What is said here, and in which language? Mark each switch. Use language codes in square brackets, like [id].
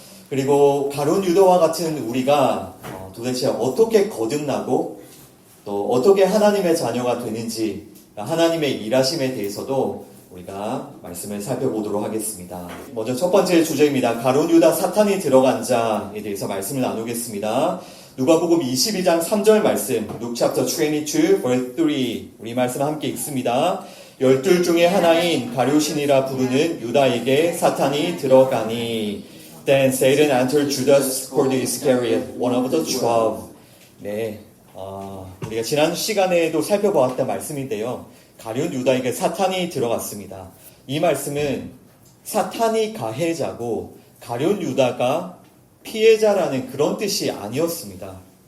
[ko] 그리고 가룟 유다와 같은 우리가 도대체 어떻게 거듭나고 또 어떻게 하나님의 자녀가 되는지, 하나님의 일하심에 대해서도 우리가 말씀을 살펴보도록 하겠습니다. 먼저 첫 번째 주제입니다. 가룟 유다 사탄이 들어간 자에 대해서 말씀을 나누겠습니다. 누가복음 22장 3절 말씀, [en] Luke chapter 22 verse 3, [ko] 우리 말씀 함께 읽습니다. 12 중에 하나인 가룟신이라 부르는 유다에게 사탄이 들어가니 [en] Then Satan entered Judas called Iscariot, one of the 12. [ko] 네, 우리가 지난 시간에도 살펴보았던 말씀인데요. 가룟 유다에게 사탄이 들어갔습니다. 이 말씀은 사탄이 가해자고 가룟 유다가 피해자라는 그런 뜻이 아니었습니다.